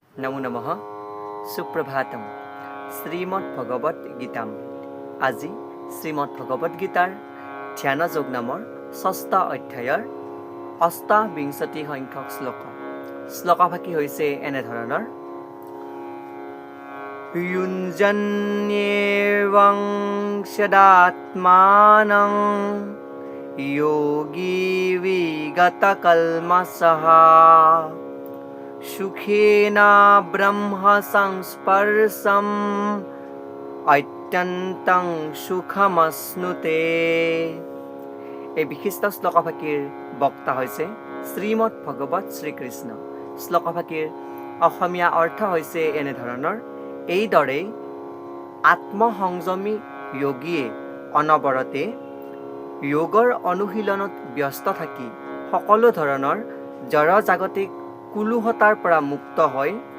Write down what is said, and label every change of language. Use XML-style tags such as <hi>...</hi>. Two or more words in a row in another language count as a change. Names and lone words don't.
<sa>নমো নমঃ সুপ্রভাতম শ্রীমদ্ ভগবত গীতাম।</sa> <as>আজি শ্রীমদ্ ভগবত গীতাৰ ধ্যানযোগ নামৰ ৬ষ্ঠ অধ্যায়ৰ ৮বিংশতি সংখ্যক শ্লোকাভাষী হৈছে এনেধৰণৰ:</as> <sa>युञ्जन्येवं सदात्मानं योगी विगतकल्मषः सुखेन ब्रह्म संस्पर्शम् অত্যন্তং সুখমশ্নুতে।</sa> <as>এই বিশিষ্ট শ্লোকাভাষীৰ বক্তা হৈছে শ্ৰীমৎ ভগৱত শ্ৰীকৃষ্ণ। শ্লোকাভাষীৰ অসমীয়া অৰ্থ হৈছে এনেধৰণৰ: এইদৰে আত্মসংযমী যোগীয়ে অনবৰতে যোগৰ অনুশীলনত ব্যস্ত থাকি সকলো ধৰণৰ জড়জাগতিক কুলুহতাৰ পৰা মুক্ত হৈ</as>